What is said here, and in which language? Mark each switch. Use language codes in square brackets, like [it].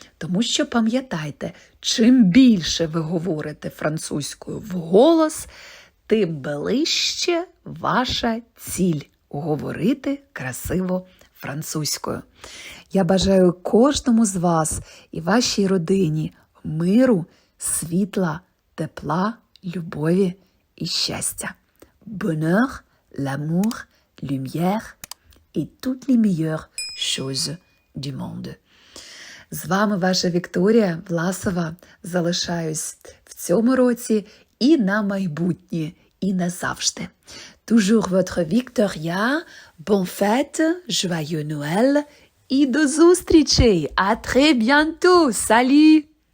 [uk] Тому що пам'ятайте, чим більше ви говорите французькою вголос, тим ближче ваша ціль – говорити красиво французькою. Я бажаю кожному з вас і вашій родині миру, світла, тепла, любові і щастя. [fr] Bonheur, l'amour, lumière et toutes les meilleures choses du monde. [uk] З вами ваша Вікторія Власова. Залишаюсь в цьому році і на майбутнє, і назавжди. [fr] Toujours votre Victoria. Bonne fête, joyeux Noël [uk] і до зустрічей. [fr] À très bientôt. Salut!